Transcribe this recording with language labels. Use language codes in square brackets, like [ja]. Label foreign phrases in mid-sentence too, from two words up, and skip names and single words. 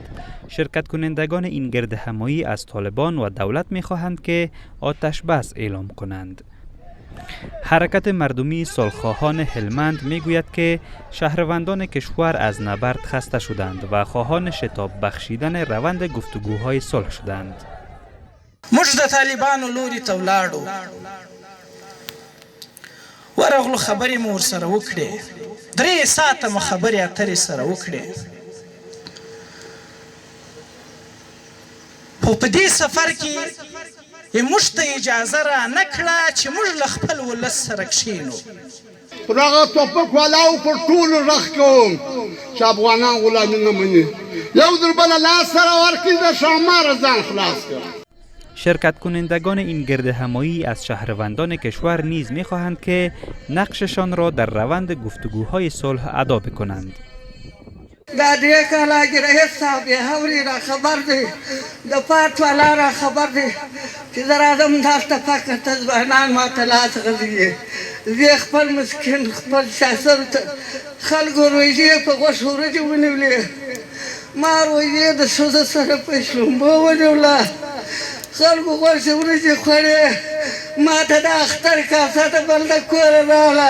[fa] شرکت کنندگان این گرد همایی از طالبان و دولت می‌خواهند که آتش بس اعلام کنند. حرکت مردمی صلح‌خواهان هلمند میگوید که شهروندان کشور از نبرد خسته شدند و خواهان شتاب بخشیدن روند گفتگوهای صلح شدند. [ps] موږ د طالبانو لوري ته ولاړو، ورغلو خبرې مو ورسره وکړې، 3 ساعته مو خبرې اترې سره وکړې. خو په دې سفر کې موږ ته اجازه را نه کړه چې موږ له خپل ولس سره کښېنو. پر هغه ټوپک والاو پر ټولو غږ کوم چې افغانان غلامي نه مني، یو در بله لاس سره ورکړي د ښاماره ځان خلاص کړه. [fa] شرکت کنندگان این گرد همایی از شهروندان کشور نیز می‌خواهند که نقششان را در روند گفتگوهای صلح ادا بکنند. [ps] دا دې کاله کې رئیس صاحب هوري را خبر دی، د پات والا را خبر دی چې زه راځم تاسو ته فقط ځوانان ماته لاس غځوي. زه خپل مسکین خپل شاسر ته خلکو روژې په غوښ ورجې ونیولې، ما روژې د ښځو سره په شلومبو ونیوله، خلکو غوښې ورجې خوړې، ما ته د اختر کاسه د بل د کوره راغله.